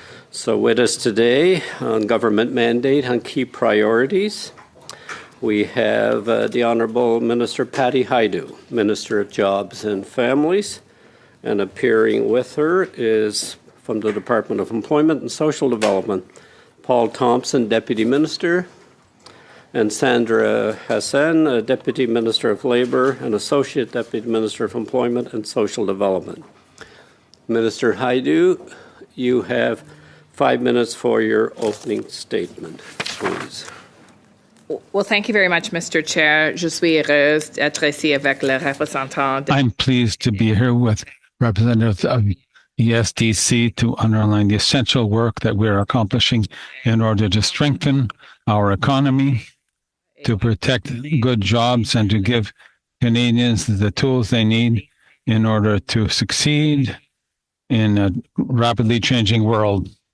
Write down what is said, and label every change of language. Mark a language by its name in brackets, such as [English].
[English] So with us today on government mandate on key priorities, we have the Honourable Minister Patty Hajdu, Minister of Jobs and Families, and appearing with her is from the Department of Employment and Social Development, Paul Thompson, Deputy Minister, and Sandra Hassan, Deputy Minister of Labour and Associate Deputy Minister of Employment and Social Development. Minister Hajdu, you have 5 minutes for your opening statement, please. Well, thank you very much, Mr. Chair. [French] Je suis heureuse d'être ici avec le représentant. [English] I'm pleased to be here with representatives of ESDC to underline the essential work that we're accomplishing in order to strengthen our economy, to protect good jobs, and to give Canadians the tools they need in order to succeed in a rapidly changing world.